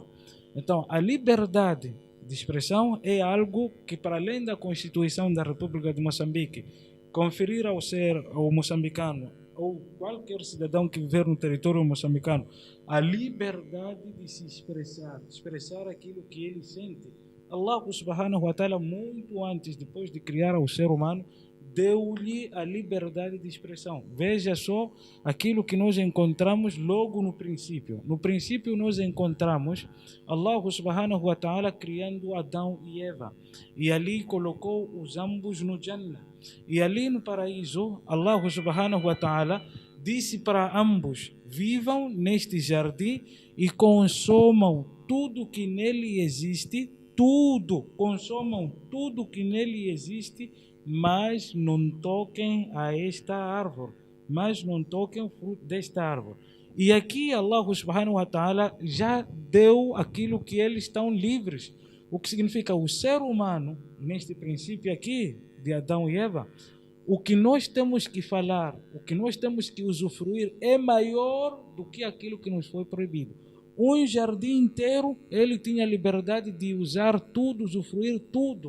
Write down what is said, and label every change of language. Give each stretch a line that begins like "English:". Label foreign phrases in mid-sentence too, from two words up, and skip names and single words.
Portuguese: Então a liberdade de expressão é algo que, para além da Constituição da República de Moçambique, conferir ao moçambicano ou qualquer cidadão que viver no território moçambicano a liberdade de se expressar aquilo que ele sente.
Arabic: الله سبحانه وتعالى,
Portuguese: muito antes, depois de criar o ser humano, deu-lhe a liberdade de expressão. Veja só aquilo que nós encontramos logo no princípio. No princípio nós encontramos
Arabic: الله سبحانه وتعالى
Portuguese: criando Adão e Eva. E ali colocou os ambos no Jannah. E ali no paraíso,
Arabic: الله سبحانه وتعالى
Portuguese: disse para ambos: vivam neste jardim e consomam tudo que nele existe, consomam tudo que nele existe, mas não toquem a esta árvore, mas não toquem o fruto desta árvore. E aqui
Arabic: الله سبحانه وتعالى
Portuguese: já deu aquilo que eles estão livres. O que significa o ser humano, neste princípio aqui de Adão e Eva, o que nós temos que falar, o que nós temos que usufruir é maior do que aquilo que nos foi proibido. Um jardim inteiro, ele tinha liberdade de usar tudo, usufruir tudo.